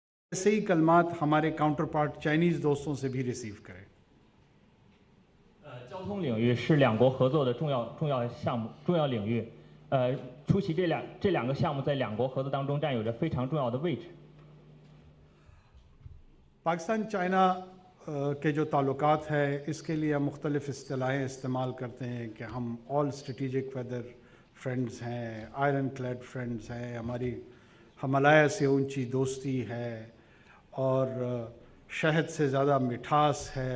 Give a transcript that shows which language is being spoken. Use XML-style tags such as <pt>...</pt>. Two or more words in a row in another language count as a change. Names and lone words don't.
<ur>ایسے ہی کلمات ہمارے</ur> <en>counter part</en> <ur>چائنیز دوستوں سے بھی ریسیو کریں.</ur> <zh>交通领域是两国合作的重要项目、重要领域。出席这两个项目在两国合作当中占有着非常重要的位置。</zh> <ur>پاکستان چائنا کے جو تعلقات ہے اس کے لیے ہم مختلف اصطلاحیں استعمال کرتے ہیں کہ ہم</ur> <en>all strategic weather friends</en> <ur>ہیں,</ur> <en>iron clad friends</en> <ur>ہیں، ہماری ہمالیہ سے اونچی دوستی ہے اور شہد سے زیادہ مٹھاس ہے.</ur>